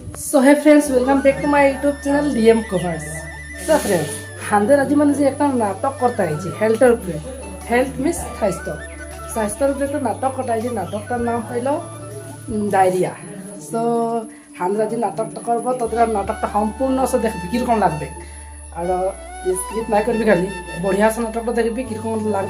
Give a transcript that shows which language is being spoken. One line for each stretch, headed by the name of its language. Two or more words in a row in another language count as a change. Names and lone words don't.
English: So hey friends, welcome back to my YouTube channel DM Covers. So friends,
Bangla: হান্দের আজি মানে যে একটা নাটক করতে হয়েছে হেলথের উপরে।
English: health means স্বাস্থ্য।
Bangla: স্বাস্থ্যের উপরে একটা নাটক করতে হয়েছে, নাটকটার নাম হইল ডায়রিয়া। সো হান্দের আজি নাটকটা করবো, তোদের নাটকটা সম্পূর্ণ দেখবি কিরকম লাগবে। আর স্ক্রিপ্ট নাই করবি খালি বঢ়িয়া আছে নাটকটা দেখবি কিরকম লাগবে।